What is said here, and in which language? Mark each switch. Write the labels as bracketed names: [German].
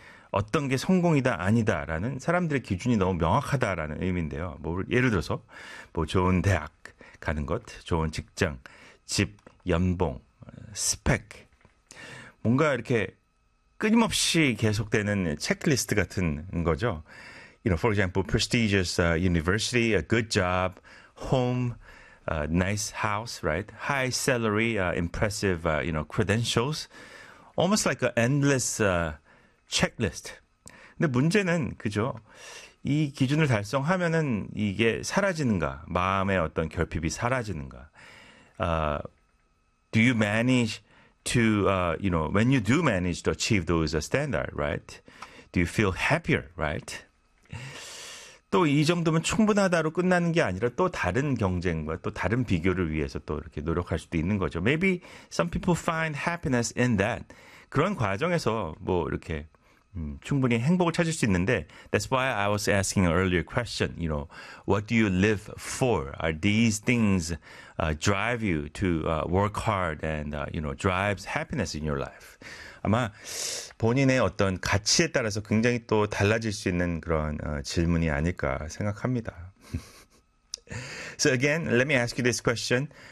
[Korean] 어떤 게 성공이다 아니다라는 사람들의 기준이 너무 명확하다라는 의미인데요. 뭐 예를 들어서 뭐 좋은 대학 가는 것, 좋은 직장, 집, 연봉, 스펙, 뭔가 이렇게 끊임없이 계속되는 체크리스트 같은 거죠. [English] You know, for example, prestigious university, a good job, home, a nice house, right? High salary, impressive, you know, credentials. Almost like an endless checklist. [Korean] 근데 문제는 그죠? 이 기준을 달성하면은 이게 사라지는가? 마음의 어떤 결핍이 사라지는가? [English] Do you manage to, you know, when you do manage to achieve those standards, right? Do you feel happier, right? [Korean] 또 이 정도면 충분하다로 끝나는 게 아니라 또 다른 경쟁과 또 다른 비교를 위해서 또 이렇게 노력할 수도 있는 거죠. [English] Maybe some people find happiness in that. [Korean] 그런 과정에서 뭐 이렇게 충분히 행복을 찾을 수 있는데 [English] That's why I was asking an earlier question. You know, what do you live for? Are these things drive you to work hard and, you know, drives happiness in your life? [Korean] 아마 본인의 어떤 가치에 따라서 굉장히 또 달라질 수 있는 그런 질문이 아닐까 생각합니다. [English] So again, let me ask you this question.